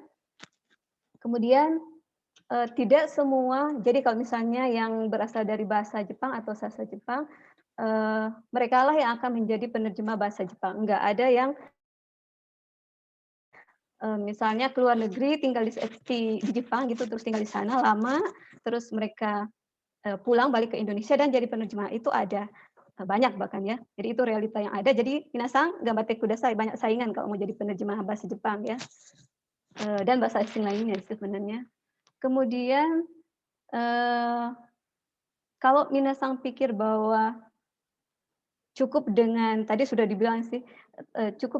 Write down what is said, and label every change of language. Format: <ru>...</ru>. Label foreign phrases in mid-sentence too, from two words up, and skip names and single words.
<id>Kemudian tidak semua, jadi kalau misalnya yang berasal dari bahasa Jepang atau sastra Jepang, mereka lah yang akan menjadi penerjemah bahasa Jepang. Enggak ada yang misalnya keluar negeri tinggal di Jepang gitu, terus tinggal di sana lama, terus mereka pulang balik ke Indonesia dan jadi penerjemah. Itu ada banyak bahkan ya. Jadi itu realita yang ada. Jadi</id> <ja>皆さん頑張ってください,</ja> <id>banyak saingan kalau mau jadi penerjemah bahasa Jepang ya. Dan bahasa asing lainnya sebenarnya. Kemudian kalau minasan pikir bahwa cukup dengan, tadi sudah dibilang sih, cukup</id>